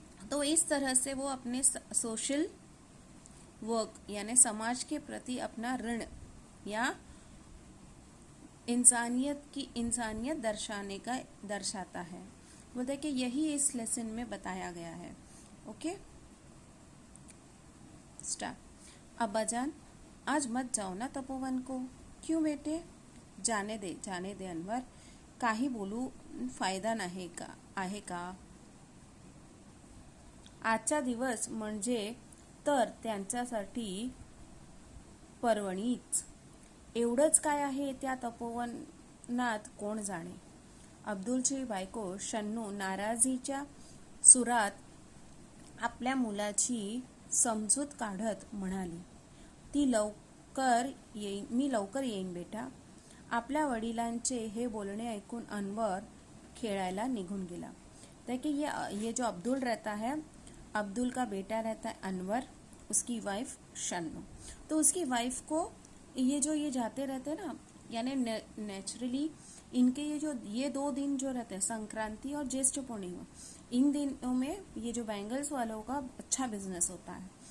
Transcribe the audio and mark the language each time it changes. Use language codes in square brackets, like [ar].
[hi] तो इस तरह से वो अपने सोशल वर्क यानी समाज के प्रति अपना ऋण या इंसानियत दर्शाता है। बोलते हैं कि यही इस लेसन में बताया गया है। [en] Okay, start. [hi] अब्बाजान, आज मत जाओ ना तपोवन को। क्यों बेटे? [mr] जाने दे अनवर, काही बोलू फायदा नाही का आहे का? आजचा दिवस म्हणजे तर त्यांच्यासाठी पर्वणीच। एवढंच काय आहे त्या तपोवनात कोण जाणे? अब्दुलची बायको शन्नू नाराजीच्या सुरात आपल्या मुलाची समजूत काढत म्हणाली, मी लवकर येईन बेटा। आपल्या वडिलांचे हे बोलणे ऐकून अनवर खेळायला निघून गेला। [hi] देखिए ये जो अब्दुल रहता है, अब्दुल का बेटा रहता है अनवर, उसकी वाइफ शन्नू। तो उसकी वाइफ को ये जाते रहते हैं ना, यानी नेचुरली इनके ये 2 दिन जो रहते हैं संक्रांति और ज्येष्ठ पूर्णिमा, इन दिनों में ये जो बैंगल्स वालों का अच्छा बिजनेस होता है।